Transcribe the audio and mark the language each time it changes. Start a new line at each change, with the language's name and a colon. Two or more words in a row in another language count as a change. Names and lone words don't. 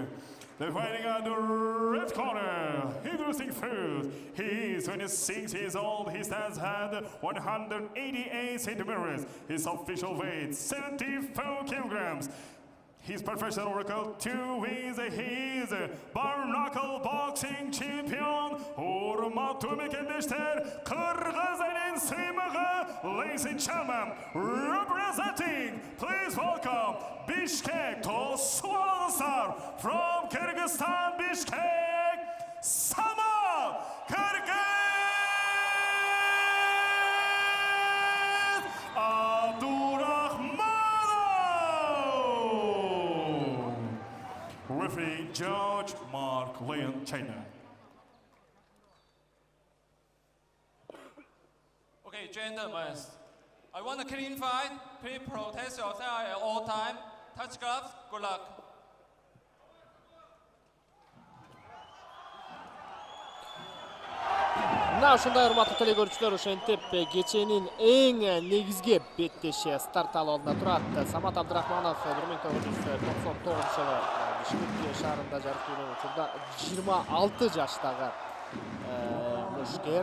English: They're fighting on the red corner. Introducing first, he is 26 years old. He stands at 188 centimeters. His official weight 74 kilograms. His professional record 2 wins. He is bare knuckle boxing champion.
Kyrgyz: Урматтуу мекендештер, Кыргыз элин сыймыгы.
English: Ladies and gentlemen, representing, please welcome Bishkek Toswansar from Kyrgyzstan, Bishkek, Samat Kyrgyz Abdurrahmanov. Referee George Mark Leon, China. Okay, gentlemen, I want a clean fight. Please protect yourself at all time. Touch gloves. Good luck.
Kyrgyz: Мына ушундай урматтуу телекөрүүчүлөр, ошентип кеченин эң негизги беттеши старт алуу алдында турат. Самат Абдурахманов 1999-жылы Бишкек шаарында жарык жүргөн учурда 26 жаштагы мушкер.